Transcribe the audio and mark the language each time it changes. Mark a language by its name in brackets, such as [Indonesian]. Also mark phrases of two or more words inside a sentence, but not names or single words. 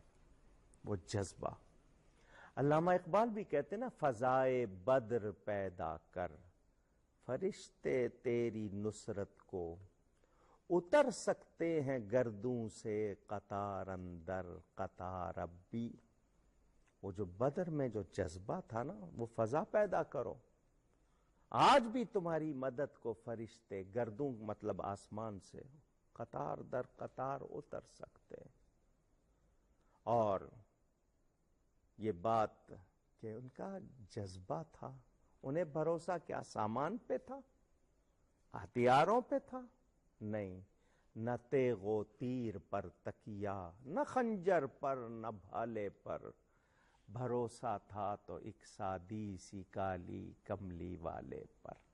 [Urdu] وہ جذبہ، علامہ اقبال بھی کہتے نا، فضائے بدر پیدا کر فرشتے تیری نصرت کو، اتر سکتے ہیں گردوں سے قطار اندر قطار اب بھی۔ وہ جو بدر میں جو جذبہ تھا نا، وہ فضا پیدا کرو، آج بھی تمہاری مدد کو فرشتے گردوں مطلب آسمان سے قطار در قطار اتر سکتے۔ اور یہ بات کہ ان کا جذبہ تھا، انہیں بھروسہ کیا سامان پہ تھا، ہتھیاروں پہ تھا؟ نہیں، نہ تیغ و تیر پر تکیہ، نہ خنجر پر، نہ بھالے پر، بھروسہ تھا تو ایک سادی سی کالی کملی والے پر۔